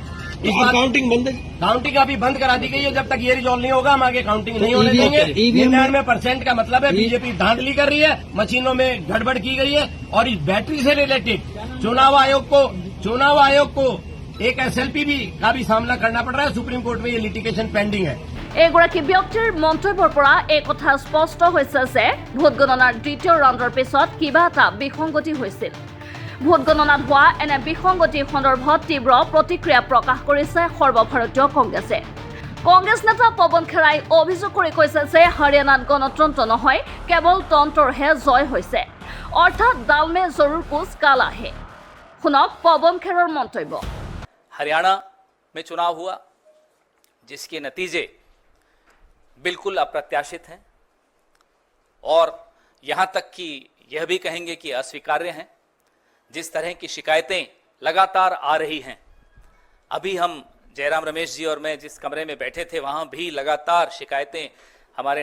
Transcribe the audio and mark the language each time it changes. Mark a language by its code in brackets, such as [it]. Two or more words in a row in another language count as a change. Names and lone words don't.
[hi] इस बार काउंटिंग बंद, काउंटिंग अभी बंद करा दी गई है। जब तक ये रिजॉल्व नहीं होगा हम आगे काउंटिंग नहीं होने देंगे। 99% का मतलब है बीजेपी धांधली कर रही है, मशीनों में गड़बड़ की गई है। और इस बैटरी से रिलेटेड चुनाव आयोग को एक एसएलपी का भी सामना करना पड़ रहा है। सुप्रीम कोर्ट में ये [en] litigation pending [hi] है। [as] এগৰাকী ব্যক্তিৰ মন্তব্যৰ পৰা এই কথা স্পষ্ট হৈছে যে ভোট গণনাৰ দ্বিতীয় ৰাউণ্ডৰ পিছত কিবা এটা বিসংগতি হৈছিল। ভোট গণনাত হোৱা এনে বিসংগতিৰ সন্দৰ্ভত তীব্ৰ প্ৰতিক্ৰিয়া প্ৰকাশ কৰিছে সৰ্বভাৰতীয় কংগ্ৰেছে। কংগ্ৰেছ নেতা পৱন খেৰাই অভিযোগ কৰি কৈছে যে হাৰিয়ানাত গণতন্ত্ৰ নহয়, কেৱল তন্ত্ৰৰহে জয় হৈছে, অৰ্থাৎ [hi] दाल में ज़रूर कुछ काला है। [as] শুনক পৱন খেৰৰ মন্তব্য। [hi] हरियाणा में चुनाव हुआ जिसके नतीजे बिल्कुल अप्रत्याशित हैं और यहाँ तक कि यह भी कहेंगे कि अस्वीकार्य हैं। जिस तरह की शिकायतें लगातार आ रही हैं, अभी हम जयराम रमेश जी और मैं जिस कमरे में बैठे थे वहाँ भी लगातार शिकायतें हमारे